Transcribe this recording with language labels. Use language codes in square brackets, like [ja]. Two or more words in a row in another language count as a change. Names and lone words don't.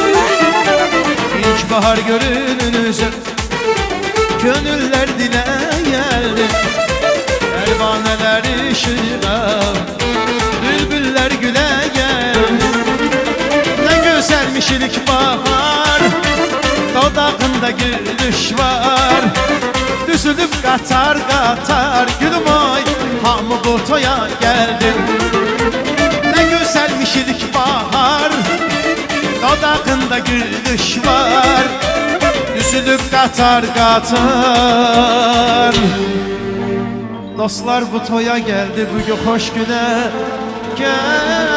[tr] İlkbahar görününce gönüller dile geldi. Pervaneler işığa bülbüller güle geldi. Ne güzelmiş ilkbahar, dodağında gülüş var. [az] Düzülüb qatar qatar, gülüm oy, hamı bu toya geldi. [tr] Ne güzelmiş ilik bahar, dodağında gülüş var. [az] Düzülüb qatar qatar. [tr] Dostlar bu toya geldi, bugün hoş güne gel.